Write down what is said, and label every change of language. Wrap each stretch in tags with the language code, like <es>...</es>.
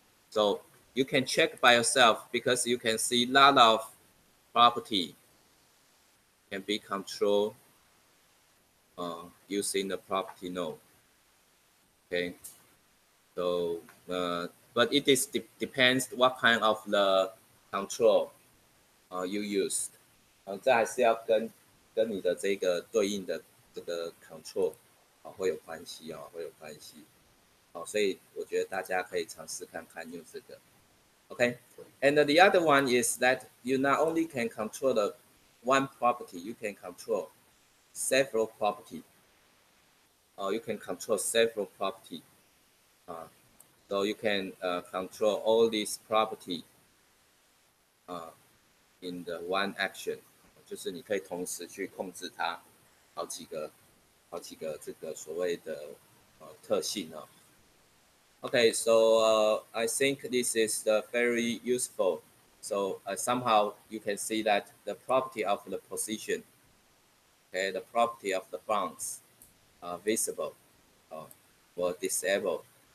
<en>So you can check by yourself because you can see a lot of property can be controlled using the property node. Okay, so but it is depends what kind of the control you use.</en> <zh>这还是要跟你的这个对应的这个 control 会有关系会有关系。所以我觉得大家可以尝试看看用这个。</zh> <en>Okay, and the other one is that you not only can control the one property, you can control several property. You can control several property. So you can control all these property in the one action.</en> <zh>就是你可以同时去控制它好几个这个所谓的特性哦。</zh> <en>Okay, so I think this is very useful. So somehow you can see that the property of the position, okay, the property of the bounds are visible or disabled.</en>